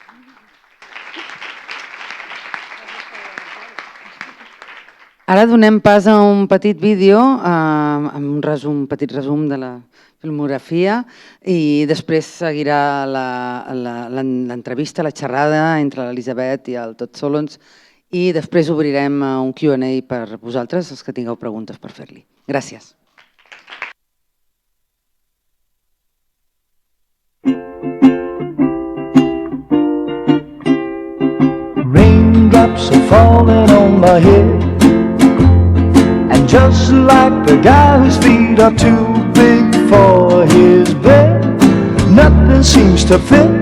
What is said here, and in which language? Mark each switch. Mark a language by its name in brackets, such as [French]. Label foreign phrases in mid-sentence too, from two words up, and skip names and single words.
[Catalan] Ara donem pas a un petit vídeo amb un petit resum de la filmografia, i després seguirà l'entrevista, la xerrada entre l'Elisabet i el Tots Sols, i després obrirem un Q&A per vosaltres, els que tingueu preguntes per fer-li. Gràcies. [English] Raindrops are falling on my head, and just like the guy whose feet are too big for his bed, nothing seems to fit.